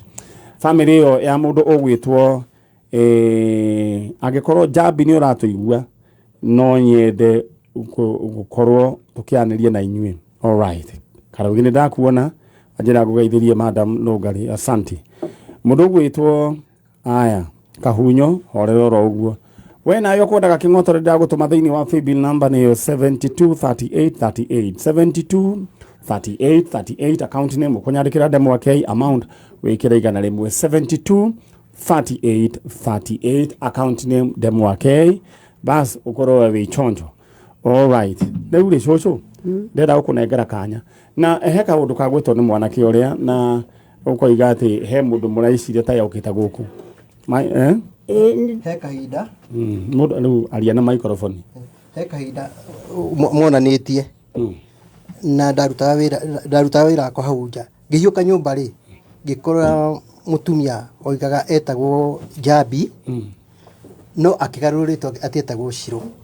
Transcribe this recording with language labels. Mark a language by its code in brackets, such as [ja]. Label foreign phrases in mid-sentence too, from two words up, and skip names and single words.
[ki] Family ĩyo ya mũndũ ũgwĩtwo angĩkorwo Njambi nĩ ũratũigua no nyende gũkorwo tũkĩanĩria na inyuĩ. [en] All right. [ki] Karaugi nĩ ndakuona anjĩra ngũgeithĩrie madam Nũngari. Asante. Mũndũ gwĩtwo aya Kahunyo horera oro ũguo we nayo kwendaga kĩng'otore ndagũtũma thĩinĩ wa [en] paybill number [ki] nĩyo 723838 723838 [en] account name [ki] ũkũnyandĩkĩra ndemwa K amount wĩkĩra igana rĩmwe 723838 [en] account name [ki] ndemwa K bas ũkorwo wĩ chonjo. [en] All right. [ki] Rĩu rĩ cũcũ ndĩrenda gũkũnengera kanya na he kaũndũ kagwĩtwo nĩ mwanake ũrĩa na ũkoiga atĩ he mũndũ mũraiciria ta yaũkĩte gũkũ he kahinda mũndũ rĩu aria na microphone he kahinda monanĩtie na ndarutaga wĩra wakwa hau nja ngĩhiũka nyũmba rĩ ngĩkora mũtumia oigaga etagwo Njambi no akĩgarũrĩtwo atĩ etagwo Shiro.